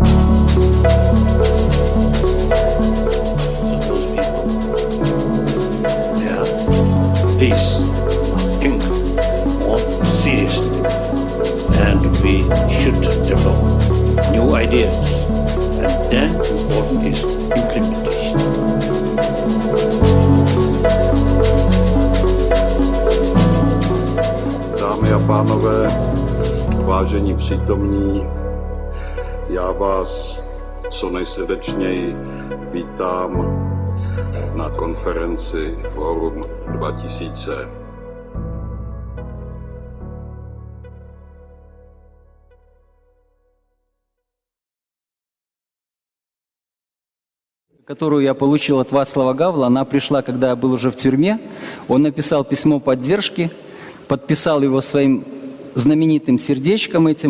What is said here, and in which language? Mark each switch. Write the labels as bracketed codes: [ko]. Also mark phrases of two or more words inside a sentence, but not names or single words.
[en] So those people, they are peace, think more seriously, and we should develop new ideas. And then important is implementation. [cs] Dámy a pánové, vážení přítomní, já vás co nejsrdečněji vítám na konferenci Forum 2000. [ru] Которую я получил от Václava Gavla, она пришла, когда я был уже в тюрьме. Он написал письмо поддержки, подписал его своим знаменитым сердечком этим.